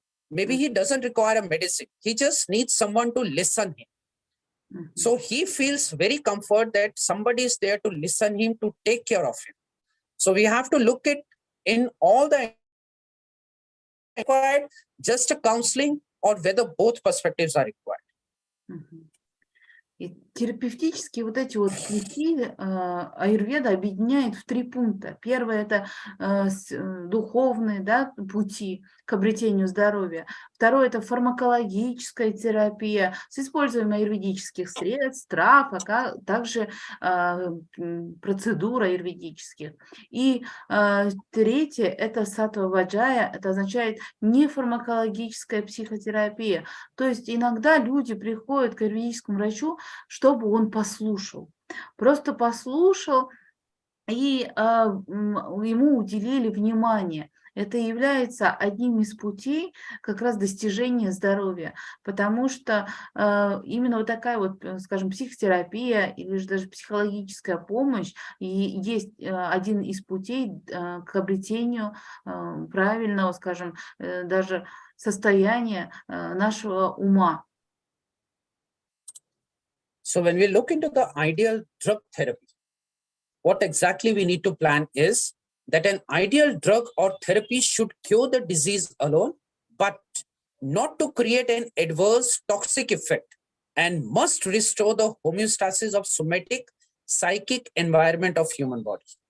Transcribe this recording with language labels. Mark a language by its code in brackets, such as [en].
[en] Maybe he doesn't require a medicine. He just needs someone to listen him. Мгм. So he feels very comfort that somebody is there to listen him, to take care of him. So we have to look at in all the required, just a counseling, or whether both perspectives are required. Мгм. [ru] И терапевтические вот эти вот пути аюрведа объединяет в 3 пункта. Первое – это духовные, да, пути к обретению здоровья. Второе – это фармакологическая терапия с использованием аюрведических средств, трав, а также процедур аюрведических. И третье – это саттва-ваджая, это означает нефармакологическая психотерапия. То есть иногда люди приходят к аюрведическому врачу, чтобы он послушал. Просто послушал, и ему уделили внимание. Это является одним из путей как раз достижения здоровья, потому что именно вот такая вот, скажем, психотерапия или же даже психологическая помощь и есть один из путей к обретению правильного, скажем, даже состояния нашего ума. [en] So when we look into the ideal drug therapy, what exactly we need to plan is that an ideal drug or therapy should cure the disease alone, but not to create an adverse toxic effect, and must restore the homeostasis of somatic, psychic environment of human body.